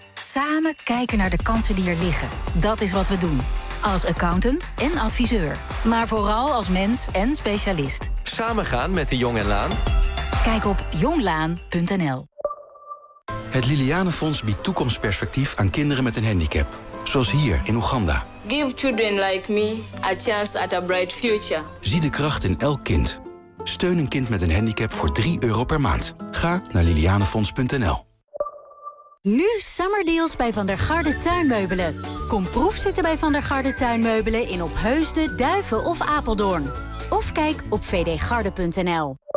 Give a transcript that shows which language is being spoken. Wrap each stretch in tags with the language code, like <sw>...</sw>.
<nl>Samen kijken naar de kansen die er liggen. Dat is wat we doen. Als accountant en adviseur. Maar vooral als mens en specialist. Samen gaan met de Jong en Laan? Kijk op jonglaan.nl. Het Lilianenfonds biedt toekomstperspectief aan kinderen met een handicap. Zoals hier in Oeganda.</nl> <en>Give children like me a chance at a bright future.</en> <nl>Zie de kracht in elk kind. Steun een kind met een handicap voor €3 per maand. Ga naar lilianenfonds.nl. Nu summerdeals bij Van der Garde tuinmeubelen. Kom proefzitten bij Van der Garde tuinmeubelen in Opheusden, Duiven of Apeldoorn. Of kijk op vdgarde.nl.</nl>